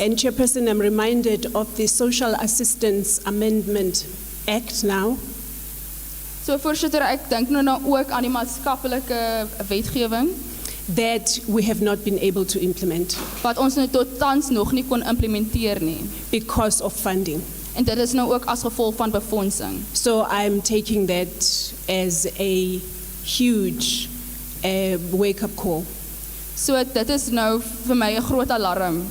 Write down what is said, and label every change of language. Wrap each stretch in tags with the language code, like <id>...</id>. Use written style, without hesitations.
<en>And Chairperson, I'm reminded of the Social Assistance Amendment Act now.</en> <af>So voorsitter, ek dink nou ook aan die maatskaplike wetgewing</af> <en>that we have not been able to implement.</en> <af>Wat ons nou tot tans nog nie kon implementeer nie.</af> <en>Because of funding.</en> <af>En dit is nou ook as gevolg van befondsing.</af> <en>So I'm taking that as a huge wake-up call.</en> <af>So dit is nou vir my 'n groot alarm.</af>